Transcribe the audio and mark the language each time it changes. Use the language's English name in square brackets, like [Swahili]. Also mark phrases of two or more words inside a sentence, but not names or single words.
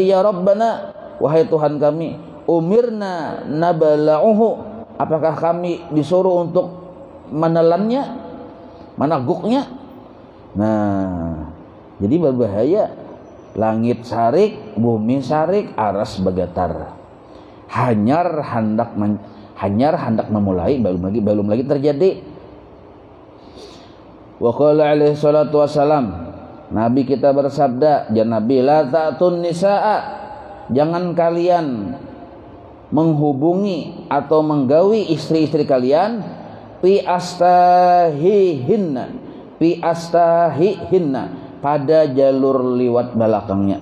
[Arabic] يا ربنا, [Indonesian] wahai Tuhan kami, [Arabic] أمرنا نبلعه, [Indonesian] apakah kami disuruh untuk menelannya, menaguknya? Nah, jadi berbahaya. [Banjar] Langit sarik, bumi sarik, aras bergetar. Hanyar hendak memulai, belum lagi terjadi. [Arabic] وقال عليه الصلاة والسلام, [Banjar] Nabi kita bersabda, Nabi, [Arabic] لا تأتوا النساء, [Banjar] jangan kalian menghubungi atau menggawi istri-istri kalian [Arabic] في أستاههن, [Banjar] pada jalur liwat belakangnya.